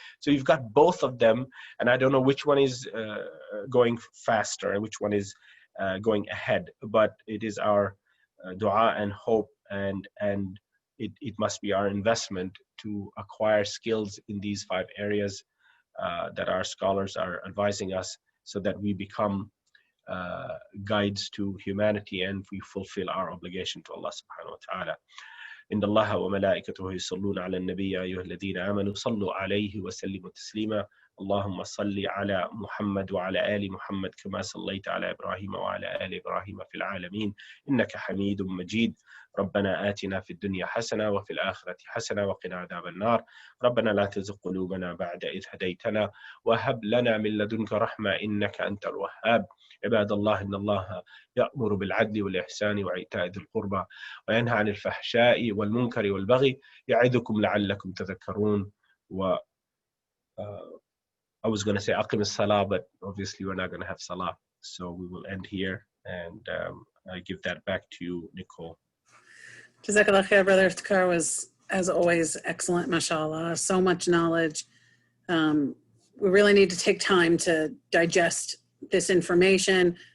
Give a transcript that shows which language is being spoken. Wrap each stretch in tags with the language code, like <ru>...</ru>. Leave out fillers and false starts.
<en>So you've got both of them, and I don't know which one is going faster and which one is going ahead, but it is our dua and hope, and it must be our investment to acquire skills in these 5 areas that our scholars are advising us, so that we become guides to humanity and we fulfill our obligation to Allah subhanahu wa ta'ala.</en> <ar>إن الله وملائكته يصلون على النبي يا أيها الذين آمنوا صلوا عليه وسلموا تسليما اللهم صل على محمد وعلى آل محمد كما صليت على إبراهيم وعلى آل إبراهيم في العالمين إنك حميد مجيد ربنا آتنا في الدنيا حسنة وفي الآخرة حسنة وقنا عذاب النار ربنا لا تزغ قلوبنا بعد إذ هديتنا وهب لنا من لدنك رحمة إنك أنت الوهاب عباد الله إن الله يأمر بالعدل والإحسان وإيتاء ذي القربى وينهى عن الفحشاء والمنكر والبغي يعظكم لعلكم تذكرون.</ar> <en>I was going to say</en> <ar>أقم الصلاة,</ar> <en>but obviously we're not going to have salah, so we will end here, and I give that back to you, Nicole. Jazakallah khair, Brother Iftekhar, was, as always, excellent, mashallah. So much knowledge. We really need to take time to digest this information.</en>